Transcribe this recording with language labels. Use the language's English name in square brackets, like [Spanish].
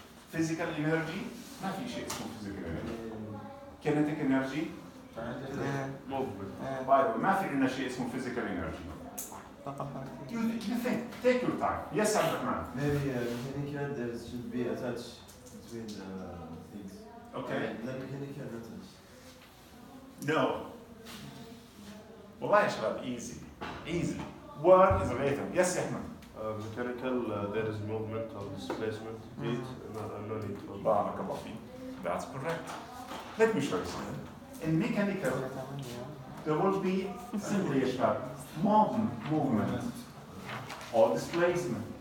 [English] Physical energy, [Arabic] ما في شيء اسمه [English] physical energy. Kinetic energy, movement. By the way, [Arabic] ما في عندنا شيء اسمه [English] physical energy. You think, take your time. Yes, Abdurrahman. Maybe mechanical, there should be a touch between things. Okay. Non-mechanical, no touch. No. [Arabic] والله يا شباب, easily. [English] Work is related. Yes, Ahmed. Mechanical, there is movement or displacement, heat, no need to. [Arabic] بارك الله فيك. [English] That's correct. Let me show you something. In mechanical, there will be simply [Arabic] يا شباب [English] movement or displacement.